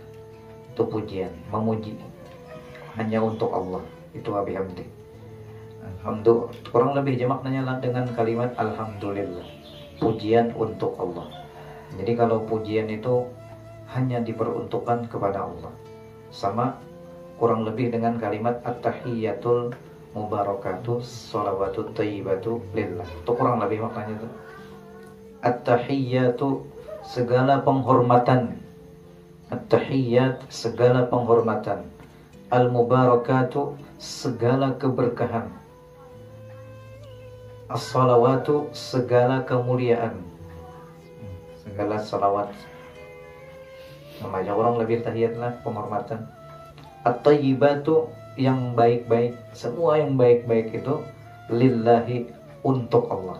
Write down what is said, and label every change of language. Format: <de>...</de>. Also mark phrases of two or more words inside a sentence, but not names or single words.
<id>Itu pujian, memuji hanya untuk Allah, itu</id> <ar>وبحمده.</ar> <id>Alhamdulillah, kurang lebih maknanya dengan kalimat alhamdulillah, pujian untuk Allah. Jadi kalau pujian itu hanya diperuntukkan kepada Allah, sama kurang lebih dengan kalimat</id> <ar>التحيات المباركات الصلوات الطيبات لله.</ar> <id>Itu kurang lebih maknanya itu. At-tahiyyatu segala penghormatan, at-tahiyyat segala penghormatan, al-mubarakatuh segala keberkahan, as-sholawatu segala kemuliaan, segala salawat. Namanya orang lebih tahiyat lah, penghormatan. At-tayyibatu yang baik-baik, semua yang baik-baik itu lillahi, untuk Allah.</id>